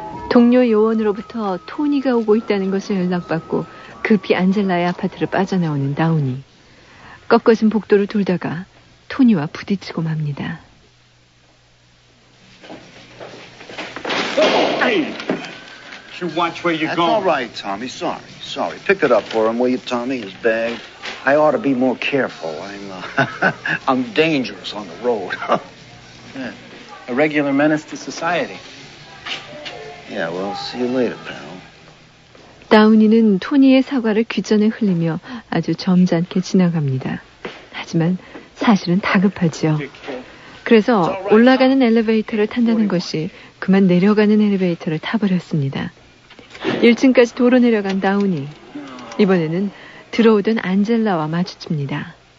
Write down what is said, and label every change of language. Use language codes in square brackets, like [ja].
[ko] 동료 요원으로부터 토니가 오고 있다는 것을 연락받고 급히 안젤라의 아파트를 빠져나오는 다우니. 꺾어진 복도를 돌다가 토니와 부딪히고 맙니다. [en] Hey, you watch where you're That's going. all right, Tommy. Sorry. Pick it up for him, will you, Tommy? His bag. I ought to be more careful. I'm dangerous on the road. Yeah. A regular menace to society. Yeah, well, see you later, pal. [ko] 다우니는 토니의 사과를 귀전에 흘리며 아주 점잖게 지나갑니다. 하지만 사실은 다급하지요. 그래서 올라가는 엘리베이터를 탄다는 것이 그만 내려가는 엘리베이터를 타버렸습니다. 1층까지 도로 내려간 다우니. 이번에는 들어오던 안젤라와 마주칩니다.